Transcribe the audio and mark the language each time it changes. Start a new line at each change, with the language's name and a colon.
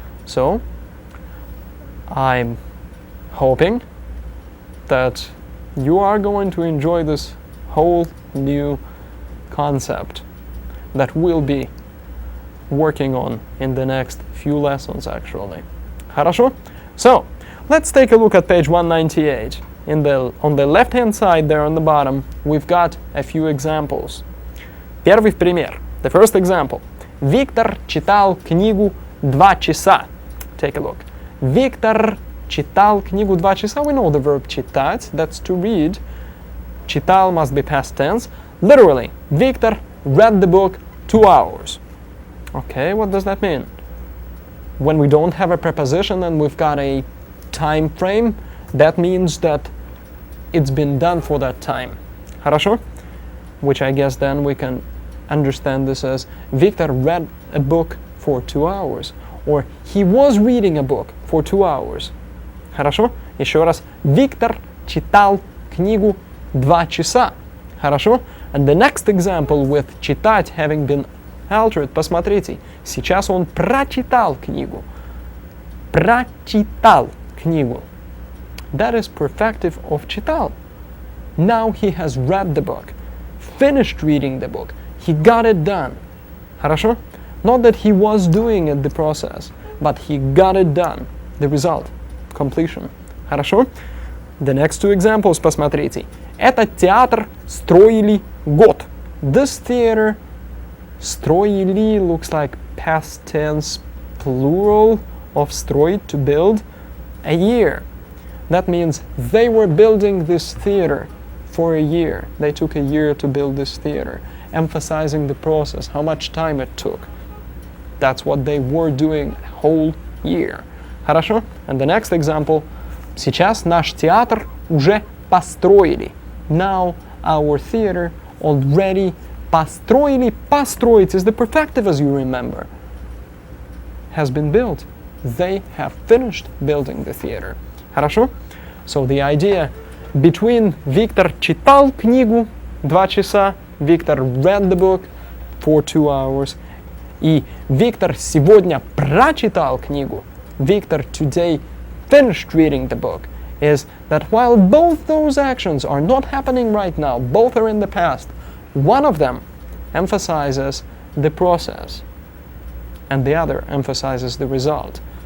English: So I'm hoping that you are going to enjoy this whole new concept that we'll be working on in the next few lessons, actually.
Russian: Хорошо?
English: So, let's take a look at page 198. On the left-hand side there on the bottom, we've got a few examples.
Russian: Первый пример. The first example. Виктор читал книгу 2 часа.
English: Take a look.
Russian: Виктор читал книгу 2 часа.
English: We know the verb читать, that's to read. Читал must be past tense. Literally, Victor read the book 2 hours. Okay, what does that mean? When we don't have a preposition and we've got a time frame, that means that it's been done for that time. Хорошо? Which I guess then we can understand this as Victor read a book for 2 hours. Or he was reading a book for 2 hours.
Russian: Хорошо? Еще раз. Виктор читал книгу 2 часа. Хорошо?
English: And the next example with читать having been altered, посмотрите.
Russian: Сейчас он прочитал книгу. Прочитал книгу.
English: That is perfective of читал. Now he has read the book. Finished reading the book. He got it done. Хорошо? Not that he was doing it, the process, but he got it done. The result. Completion. Хорошо? The next two examples, посмотрите.
Russian: Этот театр строили год.
English: This theater, строили looks like past tense plural of строить, to build, a year. That means they were building this theater for a year. They took a year to build this theater, emphasizing the process, how much time it took. That's what they were doing a whole year. Хорошо? And the next example.
Russian: Сейчас наш театр уже построили.
English: Now our theater already построили. Построить is the perfective, as you remember. Has been built. They have finished building the theater.
Russian: Хорошо?
English: So the idea between Victor читал книгу 2 часа, Victor read the book for 2 hours, и Victor сегодня прочитал книгу, Victor today finished reading the book, is that while both those actions are not happening right now, both are in the past, one of them emphasizes the process and the other emphasizes the result.